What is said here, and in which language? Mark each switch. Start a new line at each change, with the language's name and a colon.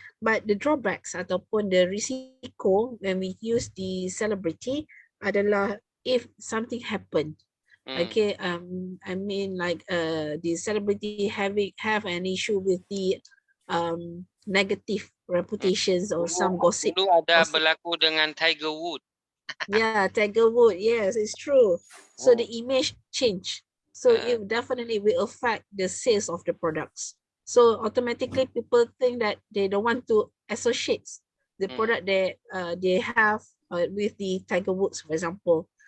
English: But the drawbacks
Indonesian: ataupun
English: the risiko when we use the celebrity
Indonesian: adalah
English: if something happened. Okay, I mean like the celebrity have an issue with the negative reputations or some gossip.
Indonesian: Dulu ada berlaku dengan Tiger Woods.
English: Yeah, Tiger Woods. Yes, it's true. So the image change. So it definitely will affect the sales of the products. So automatically people think that they don't want to associate the product that they have with the Tiger Woods, for example.